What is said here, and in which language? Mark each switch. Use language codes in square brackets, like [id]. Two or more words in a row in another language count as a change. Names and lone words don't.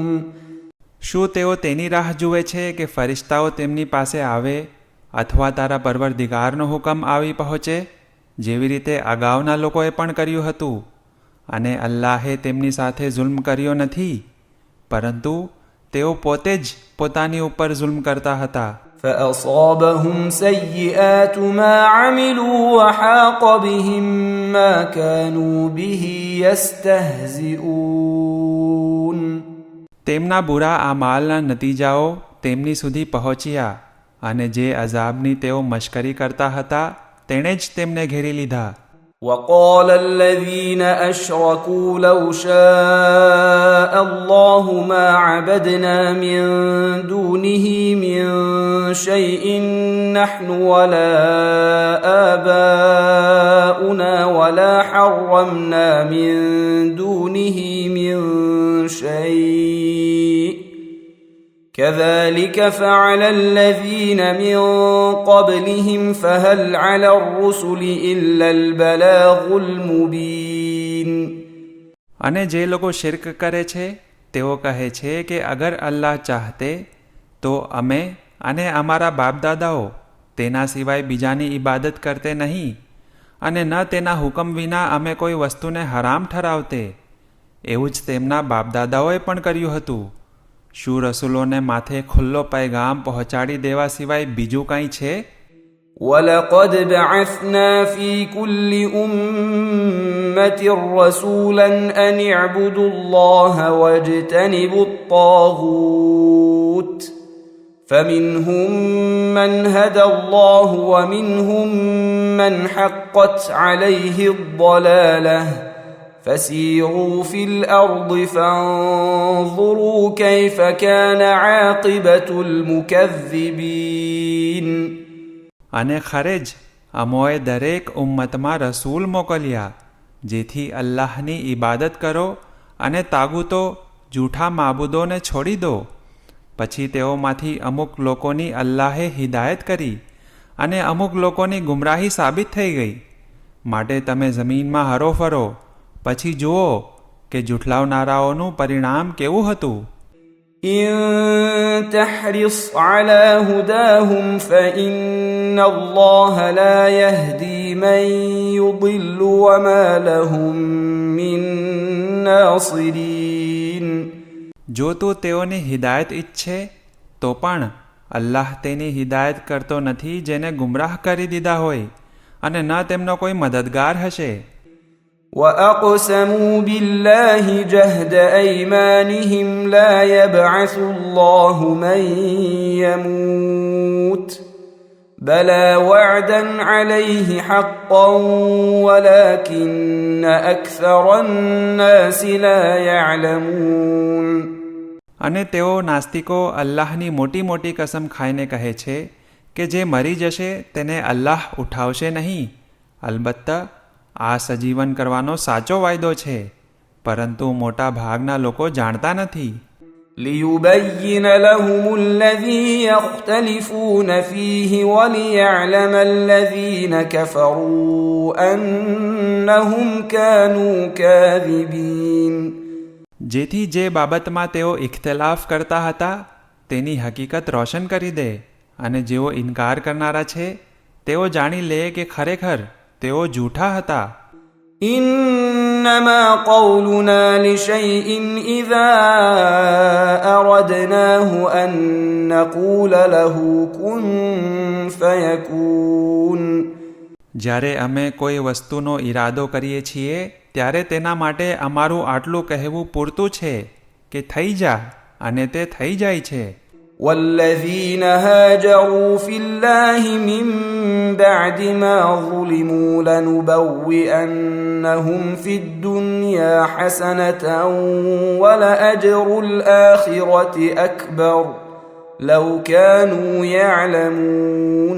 [gu] શું તેઓ તેની રાહ જુએ છે કે ફરિશ્તાઓ તેમની પાસે આવે અથવા તારા પરવરદિગારનો હુકમ આવી પહોંચે, જેવી રીતે અગાઉના લોકોએ પણ કર્યું હતું? અને અલ્લાહે તેમની સાથે જુલ્મ કર્યો નથી, પરંતુ તેઓ પોતે જ પોતાની ઉપર જુલ્મ કરતા હતા. [ar] فأصابهم سيئات ما عملوا وحاق بهم ما كانوا به يستهزئون. [gu] તેમના બુરા આમાલના નતીજાઓ તેમની સુધી પહોંચ્યા અને જે અઝાબની તેઓ મશ્કરી કરતા હતા તેણે જ તેમને ઘેરી લીધા. [ar] وقال الذين أشركوا لو شاء الله ما عبدنا من دونه من شيء نحن ولا آباؤنا ولا حرمنا من دونه من شيء كذلك فعل الذين من قبلهم فهل على الرسل إلا البلاغ المبين. [gu] અને જે લોકો શિર્ક કરે છે તેઓ કહે છે કે અગર અલ્લાહ ચાહતે તો અમે અને અમારા બાપદાદાઓ તેના સિવાય બીજાની ઇબાદત કરતે નહીં, અને ન તેના હુકમ વિના અમે કોઈ વસ્તુને હરામ ઠરાવતે. એવું જ તેમના બાપદાદાઓએ પણ કર્યું હતું. શું રસૂલોને માથે ખુલ્લો પૈગામ પહોંચાડી દેવા સિવાય બીજું કંઈ છે? [ar] وَلَقَدْ بَعَثْنَا فِي كُلِّ أُمَّةٍ رَسُولًا أَنِ اعْبُدُوا اللَّهَ وَاجْتَنِبُوا الطَّاغُوتَ فَمِنْهُمْ مَنْ هَدَى اللَّهُ وَمِنْهُمْ مَنْ حَقَّتْ عَلَيْهِ الضَّلَالَةُ فسيروا في الأرض فانظروا كيف كان عاقبة المكذبين. [gu] અને ખરે જ અમોએ દરેક ઉમ્મતમાં રસૂલ મોકલ્યા જેથી અલ્લાહની ઇબાદત કરો અને તાગુતો જૂઠા માબૂદોને છોડી દો. પછી તેઓમાંથી અમુક લોકોની અલ્લાહે હિદાયત કરી અને અમુક લોકોની ગુમરાહી સાબિત થઈ ગઈ. માટે તમે જમીનમાં હરોફરો, પછી જુઓ કે જુઠલાવનારાઓનું પરિણામ કેવું હતું. [ar] إن تحرص على هداهم فإن الله لا يهدي من يضل وما لهم من ناصرين. [gu] જો તું તેઓની હિદાયત ઈચ્છે તો પણ અલ્લાહ તેની હિદાયત કરતો નથી જેને ગુમરાહ કરી દીધા હોય, અને ન તેમનો કોઈ મદદગાર હશે. [ar] وَأَقْسَمُوا بِاللَّهِ جَهْدَ أَيْمَانِهِمْ لَا يَبْعَثُ اللَّهُ مَن يَمُوتُ بَلَى وَعْدًا عَلَيْهِ حَقًّا وَلَكِنَّ أَكْثَرَ النَّاسِ لَا يَعْلَمُونَ. [gu] અને તેઓ નાસ્તિકો અલ્લાહની મોટી મોટી કસમ ખાઈને કહે છે કે જે મરી જશે તેને અલ્લાહ ઉઠાવશે નહીં. અલબત્ત આ સજીવન કરવાનો સાચો વાયદો છે, પરંતુ મોટા ભાગના લોકો જાણતા નથી. [ar] لِيُبَيِّنَ لَهُمُ الَّذِي يَخْتَلِفُونَ فِيهِ وَلِيَعْلَمَ الَّذِينَ كَفَرُوا أَنَّهُمْ كَانُوا كَاذِبِينَ. [gu] જેથી જે બાબતમાં તેઓ ઇખ્તલાફ કરતા હતા તેની હકીકત રોશન કરી દે, અને જેઓ ઇનકાર કરનારા છે તેઓ જાણી લે કે ખરેખર તેઓ જૂઠા હતા. [ar] إنما قولنا لشيء إذا أردناه أن نقول له كن فيكون. [gu] જ્યારે અમે કોઈ વસ્તુનો ઈરાદો કરીએ છીએ ત્યારે તેના માટે અમારું આટલું કહેવું પૂરતું છે કે થઈ જા, અને તે થઈ જાય છે. [ar] والذين هاجروا في الله من بعد ما ظلموا لنبوئنهم في الدنيا حسنة ولأجر الآخرة أكبر لو كانوا يعلمون